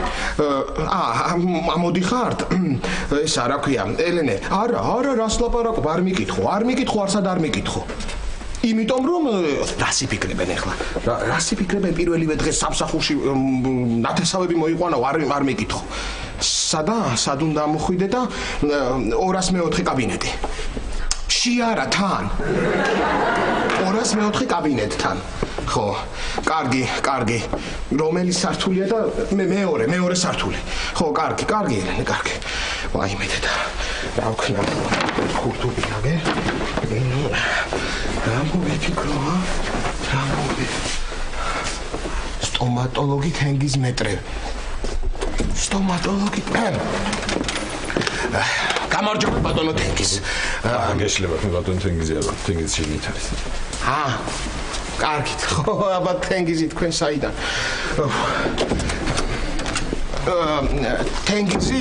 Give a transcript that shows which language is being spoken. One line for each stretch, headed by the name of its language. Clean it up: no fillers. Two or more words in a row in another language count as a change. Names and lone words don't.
Georgian: მოდიხართ ესა რა ქვია ელენე არა რას ლაპარაკობ არ მიკითხო არსად არ მიკითხო იმიტომ რომ რასი ფიქრებენ ახლა რასი ფიქრებენ პირველივე დღეს სამსახურში ნათესავები მოიყვანა არ მეკითხო სად უნდა მოხვიდე და 204 კაბინეტი შეარა თან 204 კაბინეტთან ხო კარგი რომელი სართულია და მე მეორე სართული ხო კარგი ელენე კარგი ვაიმე და რა ვქნა ხურთუბი აგე რამბოვი სტომატოლოგი თენგიზ მეტრე. Stomatologi გამარჯობა ბატონო თენგიზ. გეშლება ბატონო თენგიზი არა, თენგიზი შეგით არის. კარგით. ხო, აბა თენგიზი თქვენ საიდან? თენგიზი?